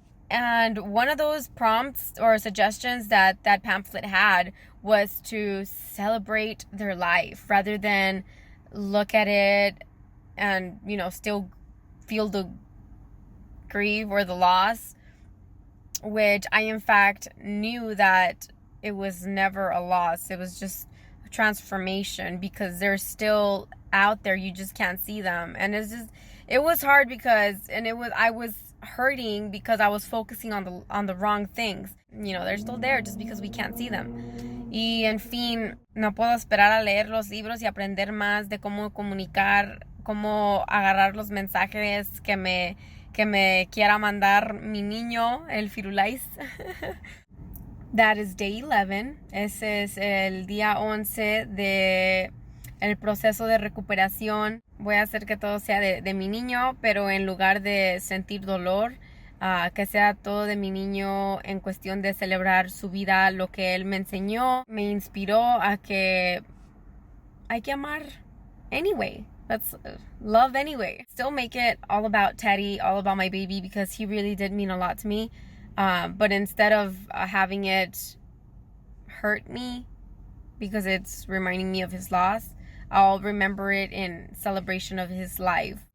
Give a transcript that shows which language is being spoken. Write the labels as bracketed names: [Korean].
[English] And one of those prompts or suggestions that pamphlet had was to celebrate their life rather than look at it and, still feel the grief or the loss, which I, in fact, knew that it was never a loss. It was just a transformation, because they're still out there. You just can't see them. And it was hard I was hurting because I was focusing on the wrong things. They're still there, just because we can't see them. Y en fin, no puedo esperar a leer los libros y aprender más de cómo comunicar, cómo agarrar los mensajes que me quiera mandar mi niño, el Firulais. That is day 11. [Spanish] Ese es el día 11 de el proceso de recuperación. Voy a hacer que todo sea de mi niño, pero en lugar de sentir dolor, que sea todo de mi niño en cuestión de celebrar su vida, lo que él me enseñó, me inspiró a que hay que amar anyway. [English] Let's love anyway. Still make it all about Teddy, all about my baby, because he really did mean a lot to me. But instead of having it hurt me because it's reminding me of his loss, I'll remember it in celebration of his life.